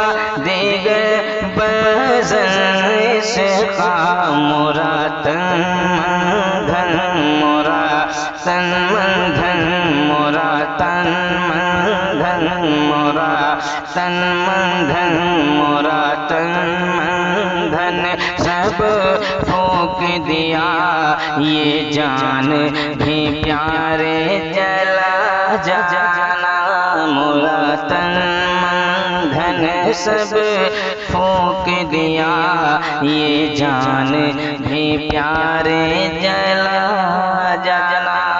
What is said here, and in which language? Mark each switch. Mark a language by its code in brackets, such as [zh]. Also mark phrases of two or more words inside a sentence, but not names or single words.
[fa] دیگر بزن عشقہ [ur] مورا تن من دھن مورا تن من دھن مورا تن من دھن مورا تن من دھن مورا تن من دھن سب پھونک دیا یہ جان بھی پیارے چلا جانا مورا تن من دھن سب پھونک دیا یہ جان بھی پیارے چلا جانا